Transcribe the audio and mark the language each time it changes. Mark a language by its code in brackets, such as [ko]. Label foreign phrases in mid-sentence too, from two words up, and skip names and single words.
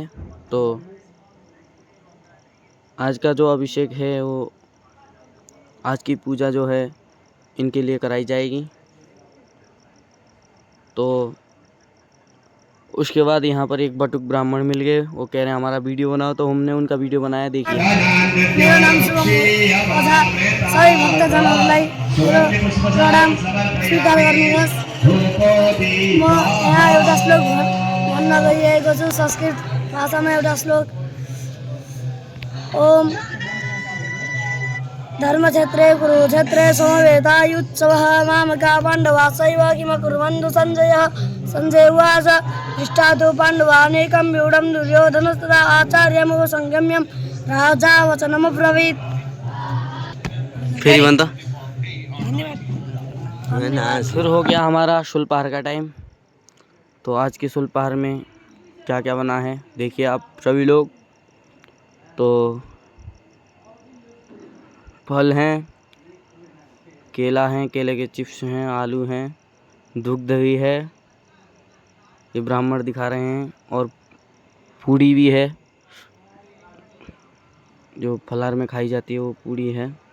[hi] तो आज का जो अभिषेक है वो, आज की पूजा जो है इनके लिए कराई जाएगी। तो उसके बाद यहाँ पर एक बटुक ब्राह्मण मिल गए, वो कह रहे हैं हमारा वीडियो बनाओ, तो हमने उनका वीडियो बनाया। देखिए, [ne] मेरो नाम शुभम तथा सबै भक्तजनहरूलाई मेरो प्रणाम स्वीकार गर्नुहोस्। म यहाँ एउटा श्लोक भन्न गइरहेको छु, संस्कृत भाषामा एउटा श्लोक। [sa] ओम धर्मक्षेत्रे कुरुक्षेत्रे समवेतायुत्सवः मामका पाण्डवा सैव किमकुर्वन्तु सञ्जयः। संजय उवाच दृष्टातो पाण्डवानेकं व्यूढं दुर्योधनस्तदा आचार्यमुपसंगम्य राजा वचनमब्रवीत्। [hi] फिर बनता शुरू हो गया हमारा शुल्पहार का टाइम। तो आज के शुल्पहार में क्या क्या बना है देखिए आप सभी लोग। तो फल हैं, केला हैं, केले के चिप्स हैं, आलू हैं, दुग्ध भी है, ये ब्राह्मण दिखा रहे हैं, और पूड़ी भी है, जो फलाहार में खाई जाती है वो पूड़ी है।